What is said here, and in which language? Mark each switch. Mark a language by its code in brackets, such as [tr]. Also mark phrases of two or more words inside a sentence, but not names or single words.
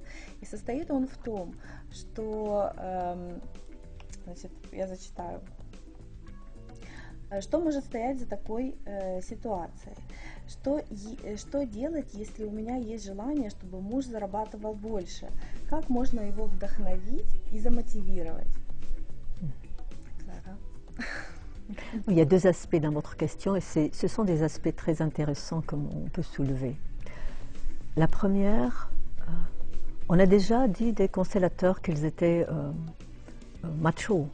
[ru] И состоит он в том, что, значит, я зачитаю. Что может стоять за такой ситуацией? Что делать, если у меня есть желание, чтобы муж зарабатывал больше? Как можно его вдохновить и замотивировать? [fr] Il y a deux aspects dans votre question et ce sont des aspects très intéressants qu'on peut soulever. La première, on a déjà dit des constellateurs qu'ils étaient machos.